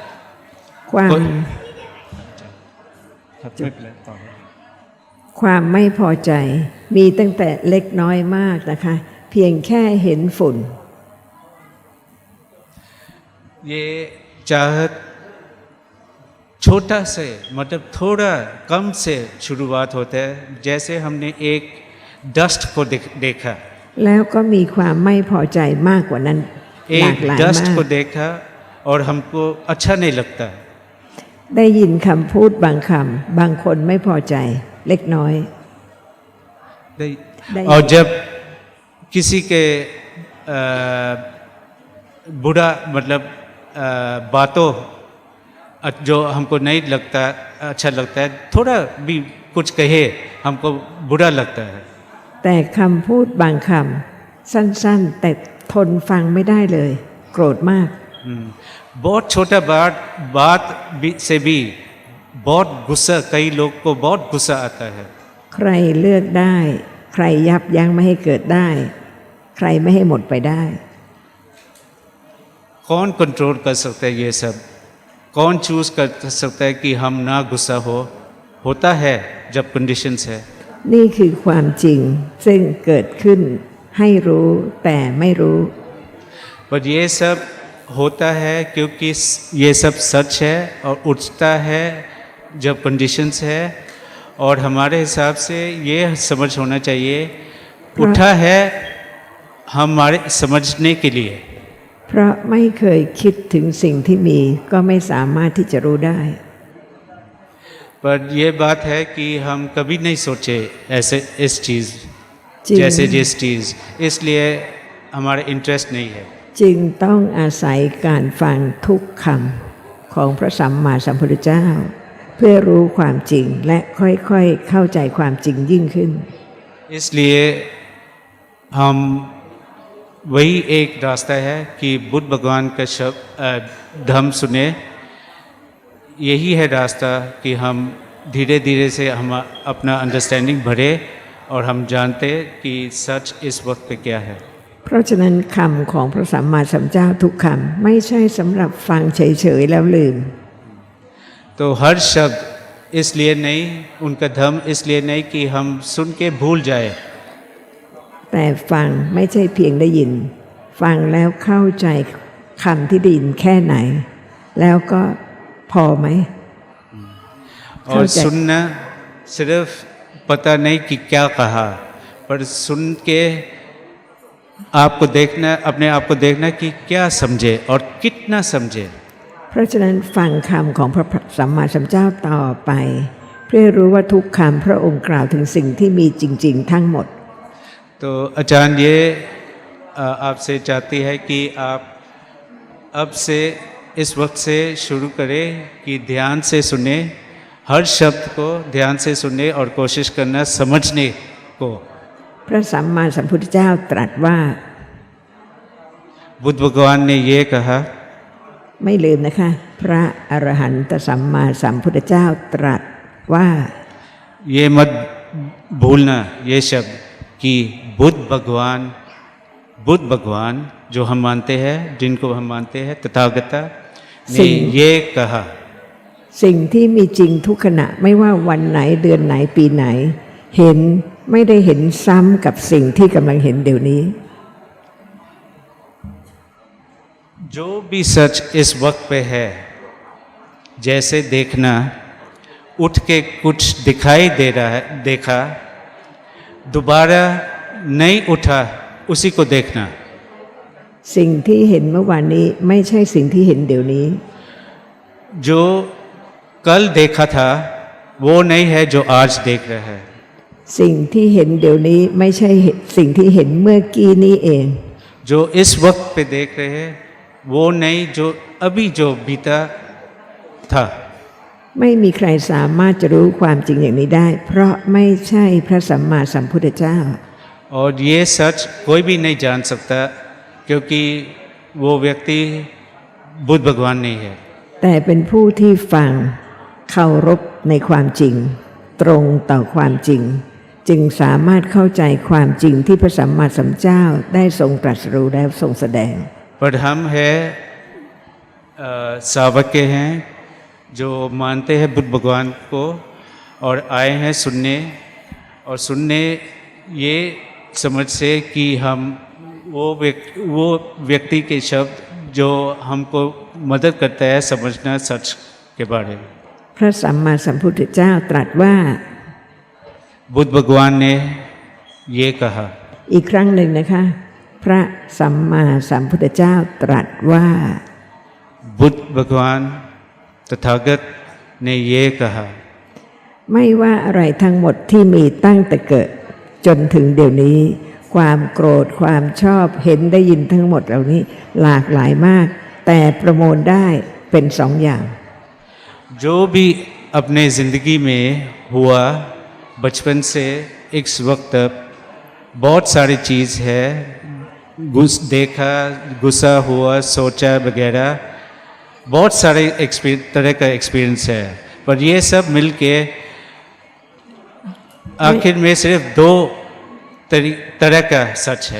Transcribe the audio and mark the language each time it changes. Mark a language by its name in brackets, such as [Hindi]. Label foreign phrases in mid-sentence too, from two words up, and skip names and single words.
[Thai] ความไม่พอใจมีตั้งแต่เล็กน้อยมากนะคะเพียงแค่เห็นฝุ่น [Hindi] ये चाहत छोटा से मतलब थोड़ा कम से शुरुआत होता है, जैसे हमने एक डस्ट को देखा, [Thai] แล้วก็มีความไม่พอใจมากกว่านั้นหลาก [Hindi] एक [Thai] หลาย [Hindi] डस्ट [Thai] มาก [Hindi] को देखा और हमको अच्छा नहीं लगता। [Thai] ได้ยินคำพูดบางคำบางคนไม่พอใจเล็กน้อย [Hindi] और जब किसी के बुरा मतलब बातों जो हमको नहीं लगता अच्छा लगता है, थोड़ा भी कुछ कहे हमको बुरा लगता है। [Thai] แต่คำพูดบางคำสั้นๆแต่ทนฟังไม่ได้เลยโกรธมาก [Hindi] बहुत छोटा बात से भी बहुत गुस्सा, कई लोग को बहुत गुस्सा आता है। [Thai] ใครเลือกได้ใครยับยั้งไม่ให้เกิดได้ ใครไม่ให้หมดไปได้ [Hindi] कौन कंट्रोल कर सकता है ये सब, कौन चूज कर सकता है कि हम ना गुस्सा होता है जब कंडीशंस है। [Thai] นี่คือความจริงซึ่งเกิดขึ้นให้รู้แต่ไม่รู้ [Hindi] पर ये सब होता है क्योंकि ये सब सच है और उठता है जब कंडीशंस है, और हमारे हिसाब से ये समझ होना चाहिए उठा है हमारे समझने के लिए। [Thai] เพราะไม่เคยคิดถึงสิ่งที่มีก็ไม่สามารถที่จะรู้ได้ [Hindi] पर ये बात है कि हम कभी नहीं सोचे ऐसे इस चीज़ [Thai] จึง [Hindi] जैसे जिस चीज़, इसलिए हमारा इंटरेस्ट नहीं है। [Thai] จึงต้องอาศัยการฟังทุกคำของพระสัมมาสัมพุทธเจ้า เพื่อรู้ความจริงและค่อยๆเข้าใจความจริงยิ่งขึ้น [Hindi] इसलिए हम वही एक रास्ता है कि बुद्ध भगवान का शब्द धम्म सुने। यही है रास्ता कि हम धीरे धीरे से हम अपना अंडरस्टैंडिंग बढ़े और हम जानते कि सच इस वक्त पे क्या है। [Thai] เพราะฉะนั้นคำของพระสัมมาสัมพุทธเจ้าทุกคำไม่ใช่สำหรับฟังเฉยๆแล้วลืม [Hindi] तो हर शब्द इसलिए नहीं, उनका धर्म इसलिए नहीं कि हम सुन के भूल जाए, [Thai] แต่ฟังไม่ใช่เพียงได้ยิน ฟังแล้วเข้าใจคำที่ได้ยินแค่ไหน แล้วก็พอไหม [Hindi] और समझे। सुनना सिर्फ पता नहीं कि क्या कहा, पर सुन के आपको देखना, अपने आप को देखना कि क्या समझे और कितना समझे। [Thai] เพราะฉะนั้นฟังคำของพระสัมมาสัมพุทธเจ้าต่อไป เพื่อรู้ว่าทุกคำพระองค์กล่าวถึงสิ่งที่มีจริง ๆ ทั้งหมด [Hindi] तो आचार्य ये आपसे चाहती है कि आप अब से इस वक्त से शुरू करें कि ध्यान से सुने, हर शब्द को ध्यान से सुने और कोशिश करना समझने को। [Thai] พระสัมมาสัมพุทธเจ้าตรัสว่า [Hindi] बुद्ध भगवान ने ये कहा, [Thai] ไม่ลืมนะคะ พระอรหันตสัมมาสัมพุทธเจ้าตรัสว่า [Hindi] ये मत भूलना ये शब्द कि बुद्ध भगवान जो हम मानते हैं, जिनको हम मानते हैं तथागता ने सिंह। ये कहा, [Thai] สิ่งที่มีจริงทุกขณะไม่ว่าวันไหนเดือนไหนปีไหน เห็นไม่ได้เห็นซ้ำกับสิ่งที่กำลังเห็นเดี๋ยวนี้ [Hindi] जो भी सच इस वक्त पे है, जैसे देखना, उठ के कुछ दिखाई दे रहा है, देखा, दोबारा नहीं उठा, उसी को देखना। [Thai] สิ่งที่เห็นเมื่อวานนี้ไม่ใช่สิ่งที่เห็นเดี๋ยวนี้ [Hindi] जो कल देखा था वो नहीं है जो आज देख रहा है। [Thai] สิ่งที่เห็นเดี๋ยวนี้ไม่ใช่สิ่งที่เห็นเมื่อกี้นี้เอง [Hindi] जो इस वक्त पे देख रहे हैं वो नहीं जो अभी जो बीता था। [Thai] ไม่มีใครสามารถจะรู้ความจริงอย่างนี้ได้ เพราะไม่ใช่พระสัมมาสัมพุทธเจ้า [Hindi] और ये सच कोई भी नहीं जान सकता क्योंकि वो व्यक्ति बुद्ध भगवान नहीं है। [Thai] แต่เป็นผู้ที่ฟังเคารพในความจริง ตรงต่อความจริง จึงสามารถเข้าใจความจริงที่พระสัมมาสัมพุทธเจ้าได้ทรงตรัสรู้และทรงแสดง [Hindi] पर हम है सावक के हैं जो मानते हैं बुद्ध भगवान को और आए हैं सुनने, और सुनने ये समझ से कि हम वो व्यक्ति के शब्द जो हमको मदद करता है समझना सच के बारे में। [Thai] พระสัมมาสัมพุทธเจ้าตรัสว่า [Hindi] बुद्ध भगवान ने ये कहा, [Thai] อีกครั้งหนึ่งนะคะ พระสัมมาสัมพุทธเจ้าตรัสว่า [Hindi] बुद्ध भगवान तथागत ने ये कहा, [Thai] ไม่ว่าอะไรทั้งหมดที่มีตั้งแต่เกิดจนถึงเดี๋ยวนี้ ความโกรธความชอบเห็นได้ยินทั้งหมดเหล่านี้หลากหลายมาก แต่ประมวลได้เป็นสองอย่าง [Hindi] जो भी अपने ज़िंदगी में हुआ बचपन से इस वक्त तक बहुत सारी चीज़ है, देखा, गुस्सा हुआ, सोचा वगैरह, बहुत सारे तरह का एक्सपीरियंस है, पर ये सब मिलके आखिर में सिर्फ दो तरह का सच है।